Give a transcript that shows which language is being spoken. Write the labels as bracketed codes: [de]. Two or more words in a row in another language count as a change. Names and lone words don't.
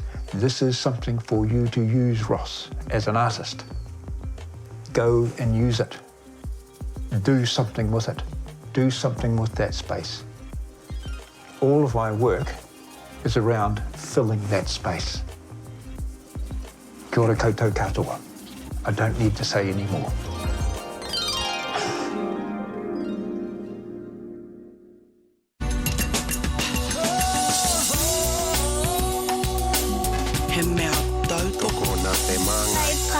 [en] This is something for you to use, Ross, as an artist. Go and use it. Do something with it. Do something with that space. All of my work is around filling that space. [mi] Kia ora koutou katoa. [en] I don't need to say any more. [mi] He mea tautoko nā te māngai.